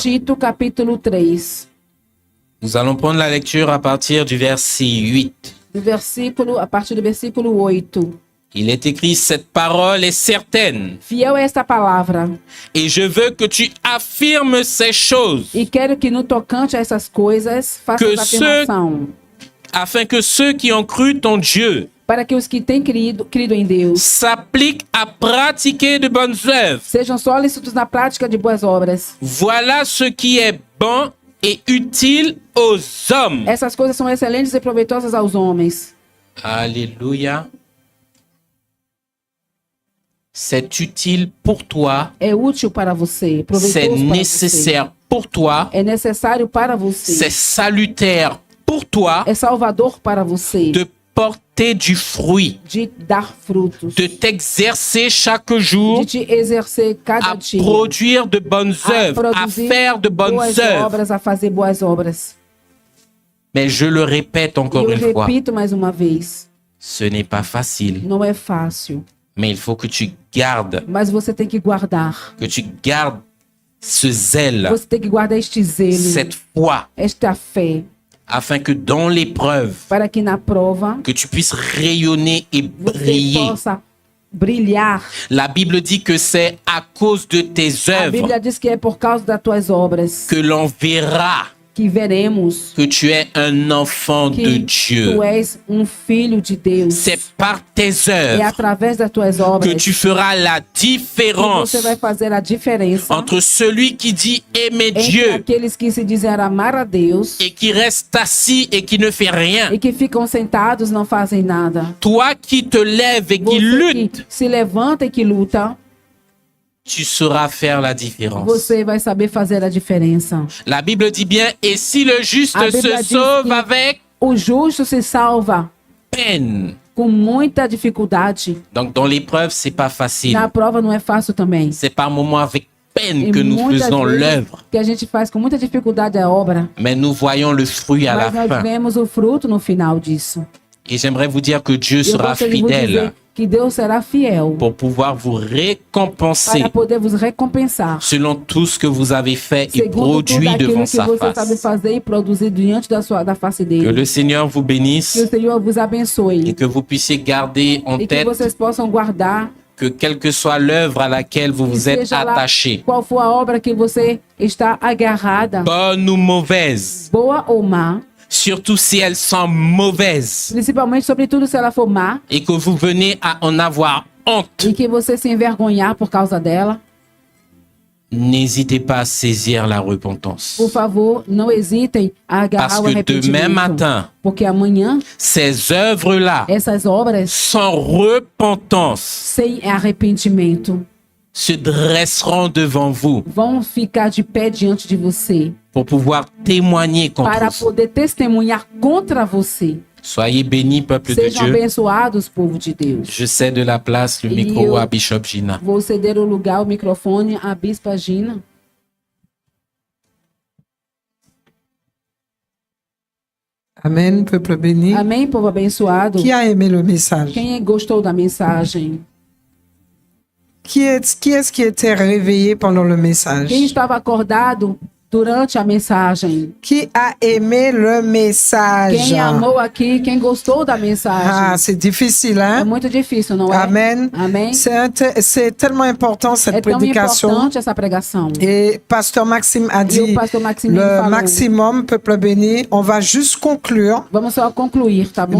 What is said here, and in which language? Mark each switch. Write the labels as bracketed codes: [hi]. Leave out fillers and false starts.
[pt] Tito, capítulo 3. [fr] Nous allons prendre la lecture à partir du verset 8. [pt] A partir do versículo 8. [fr] Il est écrit, cette parole est certaine, [pt] Fiel é esta palavra, [fr] et je veux que tu affirmes ces choses, [pt] e quero que no tocante a essas coisas faças Que afirmação, [fr] afin que ceux qui ont cru ton Dieu [pt] para que os que têm crido em Deus [fr] s'appliquent à pratiquer de bonnes œuvres. [pt] sejam solícitos na prática de boas obras. [fr] Voilà ce qui est bon et utile aux hommes. [pt] Essas coisas são excelentes e proveitosas aos homens. [fr] Alléluia. C'est utile pour toi, [pt] É útil para você, [fr] c'est [pt] proveitoso para [fr] nécessaire pour toi, [pt] você. É necessário para você. [fr] c'est salutaire pour toi [pt] É salvador para você. [fr] de porter du fruit, [pt] De dar frutos. [fr] de t'exercer chaque jour [pt] De te exercer cada [fr] à [pt] dia. [fr] produire de bonnes [pt] A [fr] œuvres, à [pt] produzir [fr] faire de bonnes [pt] boas [fr] œuvres. [pt] obras, a fazer boas obras. [fr] Mais je le répète [pt] E [fr] encore [pt] eu [fr] une fois, [pt] repito mais uma vez, [fr] ce n'est pas facile, [pt] não é fácil, [fr] mais il faut que tu gardes, [pt] mas você tem que guardar. [fr] ce zèle, [pt] Você tem que guardar este zelo, [fr] cette foi, [pt] esta fé, [fr] afin que dans l'épreuve, [pt] para que na prova [fr] que tu puisses rayonner et [pt] você [fr] briller. [pt] possa brilhar. [fr] La Bible dit que c'est à cause de tes [pt] A [fr] œuvres [pt] Bíblia diz que é por causa das tuas obras [fr] que l'on verra [pt] que veremos [fr] que tu es un enfant de [pt] que [fr] Dieu. [pt] tu és filho de Deus. [fr] C'est par tes [pt] É [fr] œuvres [pt] através das tuas [fr] que [pt] obras [fr] tu feras la [pt] que [fr] différence [pt] você vai fazer a diferença [fr] entre celui qui dit aimer [pt] entre [fr] Dieu [pt] aqueles que se dizem amar a Deus [fr] et qui reste assis et qui ne fait rien. [pt] e que ficam sentados não fazem nada. [fr] Toi qui te lèves et qui [pt] Você [fr] luttes, [pt] que se levanta e que luta, [fr] tu sauras faire la différence. [pt] você vai saber fazer a diferença. [fr] La Bible dit bien, et si le juste [pt] A Bíblia [fr] se [pt] diz [fr] sauve [pt] que [fr] avec [pt] o justo se salva [fr] peine. [pt] com muita dificuldade. [fr] Donc dans l'épreuve, c'est pas facile. [pt] Na prova não é fácil também. [fr] C'est par moments avec peine [pt] E [fr] que nous [pt] muitas [fr] faisons [pt] vezes [fr] l'œuvre. [pt] que a gente faz com muita dificuldade a obra, [fr] Mais nous voyons le fruit à la [pt] mas nós [fr] fin. [pt] vemos o fruto no final disso. [fr] Et j'aimerais vous dire que Dieu [pt] E eu [fr] sera [pt] gostaria de vos dizer [fr] fidèle [pt] que Deus será fiel [fr] pour pouvoir vous récompenser [pt] para poder vos recompensar [fr] selon tout ce que vous avez fait et [pt] segundo tudo [fr] produit [pt] aquilo [fr] devant [pt] que [fr] sa [pt] você sabe [fr] face. [pt] fazer e produzir diante da face [fr] Que [pt] dele. [fr] le Seigneur vous [pt] Que o [fr] bénisse [pt] Senhor vos abençoe [fr] et que vous puissiez garder en [pt] e que [fr] tête [pt] vocês possam guardar [fr] que quelle que soit l'œuvre à laquelle vous vous êtes [pt] seja lá [fr] attaché, [pt] qual for a obra que você está agarrada, [fr] bonne ou mauvaise, [pt] boa ou má, [fr] surtout si elles sont mauvaises, [pt] principalmente, sobretudo se ela for má, [fr] et que vous venez à en avoir honte, [pt] e que você se envergonhar por causa dela, [fr] n'hésitez pas à saisir la repentance. [pt] por favor, não hesitem a agarrar [fr] Parce [pt] o [fr] que demain [pt] arrependimento. [fr] matin, [pt] Porque amanhã, [fr] ces œuvres-là, [pt] essas obras [fr] sans repentance, [pt] sem arrependimento [fr] se dresseront devant vous [pt] vão ficar de pé diante de você [fr] pour pouvoir témoigner contre [pt] para [fr] vous. [pt] poder testemunhar contra você. [fr] Soyez bénis, peuple de [pt] Sejam [fr] Dieu. [pt] abençoados, povo de Deus. [fr] Je cède la place, le Et micro à Bishop Gina. [pt] Vou ceder o lugar, o microfone à Bispa Gina. [fr] Amen, peuple béni. [pt] Amém, povo abençoado. [fr] Qui a aimé le message? [pt] Quem gostou da mensagem? [fr] Qui est-ce qui était réveillé pendant le message? [pt] Quem estava acordado durante a mensagem? [fr] Qui a aimé le message? [pt] Quem amou aqui? Quem gostou da mensagem? [fr] Ah, c'est difficile, [pt] É [fr] hein? [pt] muito difícil, não é? [fr] Amen. [pt] Amém. [fr] C'est tellement important cette [pt] É tão [fr] prédication. [pt] importante essa pregação. [fr] Et Pasteur Maxime a [pt] E [fr] dit [pt] o pastor Maxime [fr] le [pt] falou. [fr] maximum, peuple béni. On va juste conclure. [pt] Vamos só concluir, tá bom?